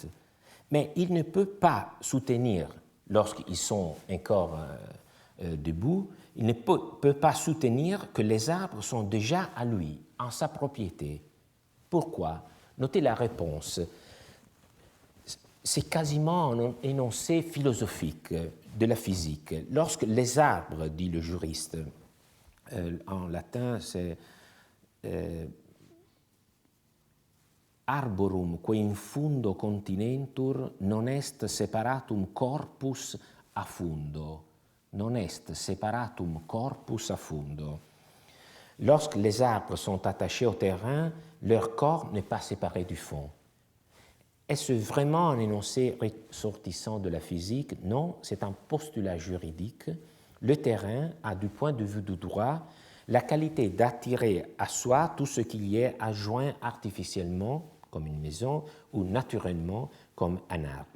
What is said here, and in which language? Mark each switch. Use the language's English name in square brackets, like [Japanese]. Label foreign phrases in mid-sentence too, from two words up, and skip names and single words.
[French] Mais il ne peut pas soutenir, lorsqu'ils sont encore debout, il ne peut pas soutenir que les arbres sont déjà à lui, en sa propriété. Pourquoi ? Notez la réponse. C'est quasiment un énoncé philosophique de la physique. Lorsque les arbres, dit le juriste, en latin c'est [Latin] arborum que in fundo continentur non est separatum corpus a fundo, non est separatum corpus a fundo. [French] Lorsque les arbres sont attachés au terrain, leur corps n'est pas séparé du fond. Est-ce vraiment un énoncé ressortissant de la physique? Non, c'est un postulat juridique. Le terrain a, du point de vue du droit, la qualité d'attirer à soi tout ce qu'il y est adjoint artificiellement, comme une maison, ou naturellement, comme un arbre.